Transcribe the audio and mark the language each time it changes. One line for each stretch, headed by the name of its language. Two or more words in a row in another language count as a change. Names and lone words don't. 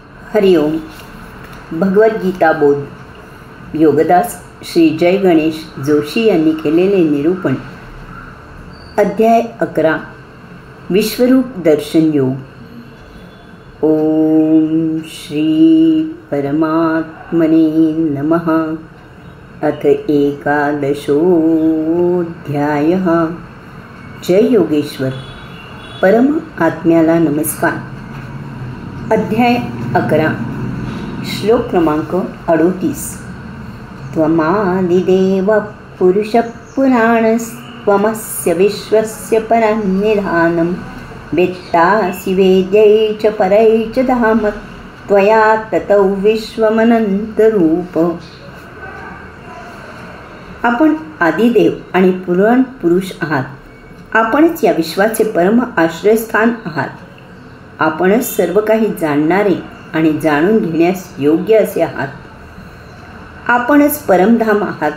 Marathi: हरिओम. भगवद्गीता बोध योगदास श्री जय गणेश जोशी यांनी केलेले निरूपण. अध्याय 11 विश्वरूप दर्शन योग.
Sanskrit: ओम श्री परमात्मने नमः. अथ 11 जय योगेश्वर.
Marathi: परम आत्म्याला नमस्कार. अध्याय 11 श्लोक क्रमांक 38.
Sanskrit: त्वमादिदेव पुरुष पुराणस्त्वमस्य विश्वस्य परन्निधानं वेत्तासि वेद्यै च परै च धाम त्वया ततौ विश्वमनन्तरूप.
Marathi: आपण आदिदेव आणि पुराण पुरुष आहात. आपणच या विश्वाचे परम आश्रयस्थान आहात. आपणच सर्व काही जाणणारे आणि जाणून घेण्यास योग्य असे आहात. आपणच परमधाम आहात.